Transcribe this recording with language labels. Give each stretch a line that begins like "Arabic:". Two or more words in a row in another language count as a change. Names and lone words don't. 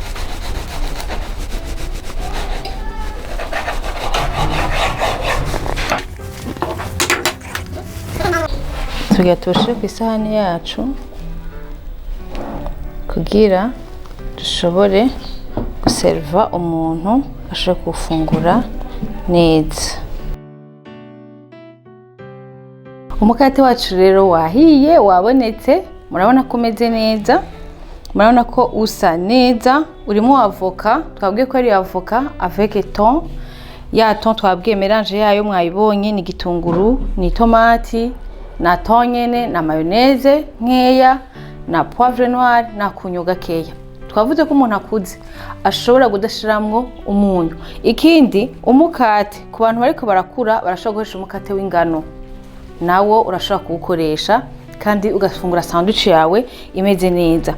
Rundi: Tugatoshe ku isahani yacu kugira dushobore guserva umuntu ashaka gufungura neza. Umukate wacu rero wahiye, wabonetse. Murabona ko umeze neza, murabona ko usa neza. Urimo avoka, twabwiye ko ari avoka
French: avec ton.
Rundi: Ya ton twabwiye mélange yayo mwayibonye, ni gitunguru, ni tomati, na ton nyene, na mayonnaise nkeya, na
French: poivre noir,
Rundi: na kunyu gakeya. Twavuze ko umuntu akuze ashobora kudashiramwo umunyu. Ikindi, umukate ku bantu bariko barakura barashobora gukoresha umukate w'ingano, nawo urashobora kuwukoresha kandi ugafungura sandwich yawe imeze neza.